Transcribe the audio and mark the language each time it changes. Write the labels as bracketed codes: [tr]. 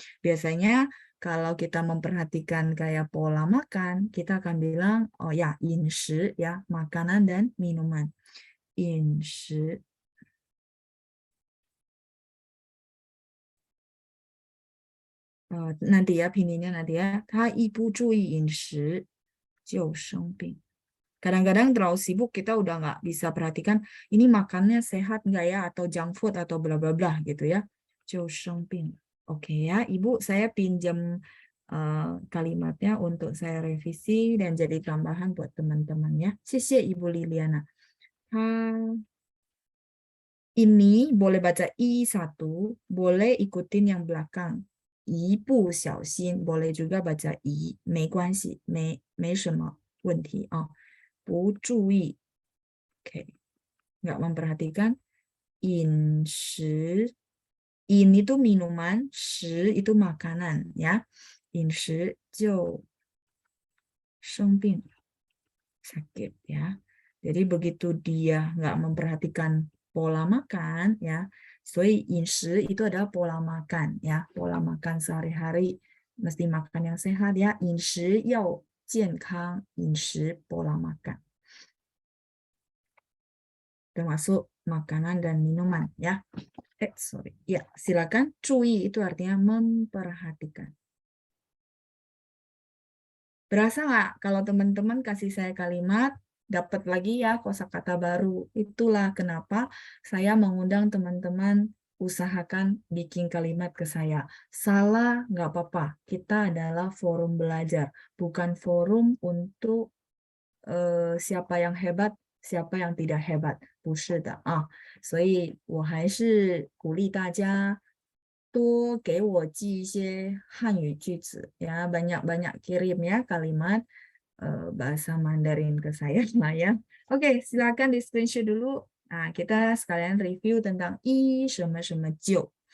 [id] Biasanya kalau kita memperhatikan kayak pola makan, kita akan bilang, oh ya, 饮食 ya, makanan dan minuman. 饮食 nanti ya pinginnya nanti ya. [zh] 他一不注意饮食就生病. [id] Kadang-kadang terlalu sibuk kita udah nggak bisa perhatikan ini makannya sehat nggak ya atau junk food atau bla bla bla gitu ya. 就生病.Oke ya, Ibu saya pinjam kalimatnya untuk saya revisi dan jadi tambahan buat teman-teman ya. [zh] 谢谢 Ibu Liliana. [id] Ini boleh baca i1, boleh ikutin yang belakang. [zh] 一不小心 [id] boleh juga baca i, [zh] 没关系, 没什么问题啊. [id] 不注意, oke, nggak memperhatikan. 饮食, in itu minuman, 食 itu makanan ya. [zh] 饮食就生病, sakit ya. [id] Jadi begitu dia nggak memperhatikan pola makan ya, 所以饮食 itu adalah pola makan ya, pola makan sehari-hari mesti makan yang sehat ya, [zh] 饮食要健康, [id] 饮食 pola makan termasuk makanan dan minuman ya. Sorry. Ya, silakan. 注意 itu artinya memperhatikan. Berasa nggak kalau teman-teman kasih saya kalimat, dapat lagi ya kosakata baru. Itulah kenapa saya mengundang teman-teman usahakan bikin kalimat ke saya. Salah nggak apa-apa. Kita adalah forum belajar, bukan forum untuk siapa yang hebat, siapa yang tidak hebat. [zh] 不是的啊，所以我还是鼓励大家多给我寄一些汉语句子ya, [id] banyak-banyak kirim ya kalimat bahasa Mandarin ke saya lah ya. Oke, silakan di screenshot dulu. Nah, kita sekalian review tentang 一什么什么就。